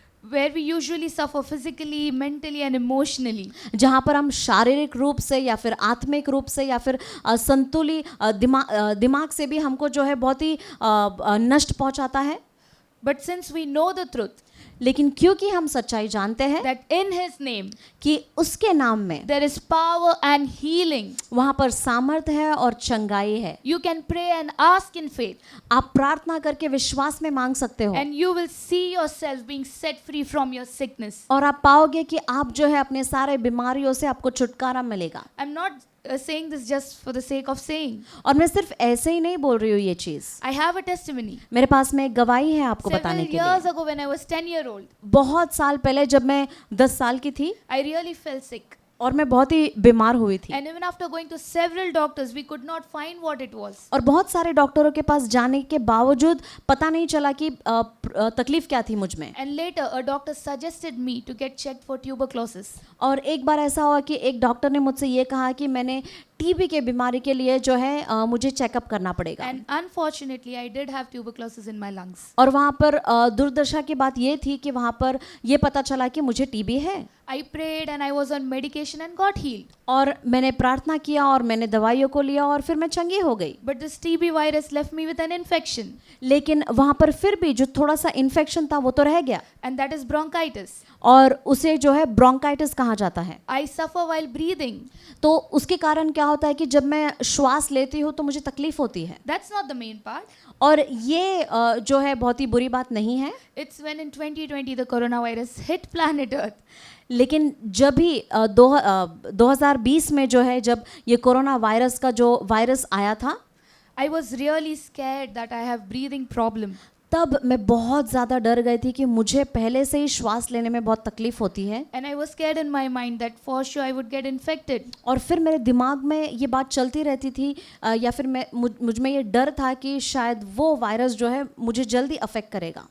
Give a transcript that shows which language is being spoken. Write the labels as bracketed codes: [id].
[en] Where we usually suffer physically, mentally and emotionally. [hi] जहाँ पर हम शारीरिक रूप से या फिर आत्मिक रूप से या फिर संतुलित दिमाग से भी हमको जो है बहुत ही नष्ट पहुँचाता है। [en] But since we know the truth, [hi] लेकिन क्योंकि हम सच्चाई जानते हैं [en] that in his name [hi] कि उसके नाम में [en] there is power and healing, [hi] वहाँ पर सामर्थ है और चंगाई है। [en] you can pray and ask in faith, [hi] आप प्रार्थना करके विश्वास में मांग सकते हो [en] and you will see yourself being set free from your sickness. [hi] और आप पाओगे कि आप जो है अपने सारे बीमारियों से आपको छुटकारा मिलेगा। [en] I'm not saying this just for the sake of saying. [hi] और मैं सिर्फ ऐसे ही नहीं बोल रही हूँ ये चीज, [en] I have a testimony. [hi] मेरे पास में एक गवाही है आपको [en] Several [hi] बताने के [en] years [hi] लिए। [en] ago when I was 10-year-old, [hi] बहुत साल पहले जब मैं 10 साल की थी [en] I really felt sick. [hi] और मैं बहुत ही बीमार हुई थी [en] And even after going to several doctors, we could not find what it was. [hi] और बहुत सारे डॉक्टरों के पास जाने के बावजूद पता नहीं चला कि तकलीफ क्या थी मुझ में। [en] And later, a doctor suggested me to get checked for tuberculosis. [hi] और एक बार ऐसा हुआ कि एक डॉक्टर ने मुझसे ये कहा कि मैंने टीबी के बीमारी के लिए जो है मुझे चेकअप करना पड़ेगा। [en] And unfortunately, I did have tuberculosis in my lungs. [hi] और वहाँ पर दुर्दशा की बात ये थी कि वहाँ पर ये पता चला कि मुझे टीबी है। [en] I prayed and I was on medication and got healed. [hi] और मैंने प्रार्थना किया और मैंने दवाइयों को लिया और फिर मैं चंगी हो गई। [en] But this TB virus left me with an infection, [hi] लेकिन वहाँ पर फिर भी जो थोड़ा सा इन्फेक्शन था वो तो रह गया [en] and that is bronchitis. [hi] और उसे जो है ब्रोंकाइटिस कहा जाता है। [en] I suffer while breathing. [hi] तो उसके कारण क्या होता है कि जब मैं श्वास लेती हूँ तो मुझे तकलीफ होती है। [en] That's not the main part. [hi] और ये जो है बहुत ही बुरी बात नहीं है। [en] It's when in 2020 the coronavirus hit planet Earth. [hi] लेकिन जब भी 2020 में जो है जब ये कोरोना वायरस का जो वायरस आया था, [en] I was really scared that I have breathing problem. [hi] तब मैं बहुत ज़्यादा डर गई थी कि मुझे पहले से ही श्वास लेने में बहुत तकलीफ होती है, [en] And I was scared in my mind that for sure I would get infected. [hi] और फिर मेरे दिमाग में ये बात चलती रहती थी या फिर मुझ में ये डर था कि शायद वो वायरस जो है मुझे जल्दी अफेक्ट करेगा,